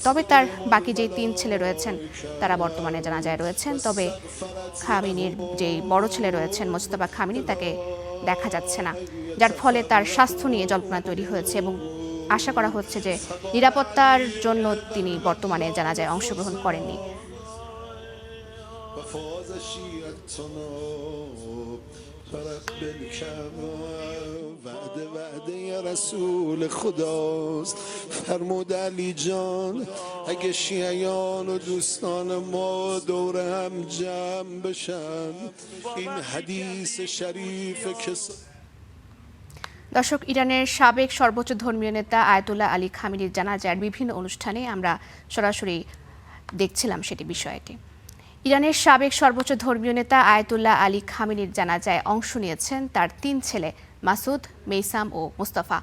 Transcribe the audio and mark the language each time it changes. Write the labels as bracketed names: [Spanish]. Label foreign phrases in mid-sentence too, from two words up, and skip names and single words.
[Bangla] তবে তার বাকি যে ৩ ছেলে রয়েছেন তারা বর্তমানে জানাজায় রয়েছেন। তবে খামেনির যে বড় ছেলে রয়েছেন মোজতবা খামেনি তাকে দেখা যাচ্ছে না, যার ফলে তার স্বাস্থ্য নিয়ে জল্পনা তৈরি হয়েছে এবং আশা করা হচ্ছে যে নিরাপত্তার জন্য তিনি বর্তমানে জানাজায় অংশগ্রহণ করেননি। [Persian] وعده رسول خداست فرمود علی جان اگه شیعیان و دوستان ما دور هم جمع بشن این حدیث شریف که [Bangla] দর্শক, ইরানের সাবেক সর্বোচ্চ ধর্মীয় নেতা আয়াতুল্লাহ আলী খামেনির জানাজার বিভিন্ন অনুষ্ঠানে আমরা সরাসরি দেখছিলাম সেটি বিষয়টি। ইরানের সাবেক সর্বোচ্চ ধর্মীয় নেতা আয়াতুল্লাহ আলী খামেনির জানাজায় অংশ নিয়েছেন তার 3 ছেলে মাসুদ, মেইসাম ও মুস্তাফা।